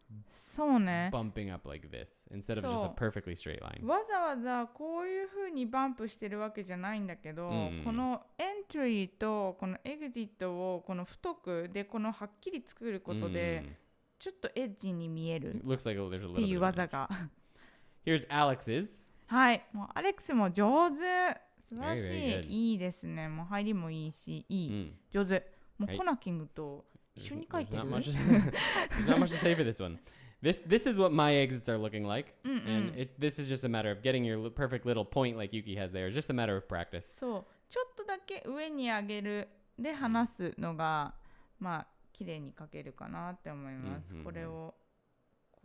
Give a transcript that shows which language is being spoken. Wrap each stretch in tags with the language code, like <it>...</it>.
<ja>そうね。</ja> <en>bumping up like this instead of just a perfectly straight line.</en> <ja>わざわざこういう風にバンプしてるわけじゃないんだけど、このエントリーとこのエグジットをこの太くでこのはっきり作ることで、ちょっとエッジに見えるっていう技が。</ja> <en>Here's Alex's.</en> <ja>はい。もうアレックスも上手。素晴らしい。いいですね。もう入りもいいし、いい。上手。もうコナキングと一緒に書いてる。</ja> <en>There's not much to say for this one. This is what my exits are looking like, and this is just a matter of getting your perfect little point like Yuki has there. It's just a matter of practice.</en> <ja>そう。ちょっとだけ上に上げるで離すのがまあ綺麗に書けるかなって思います。これをこ</ja>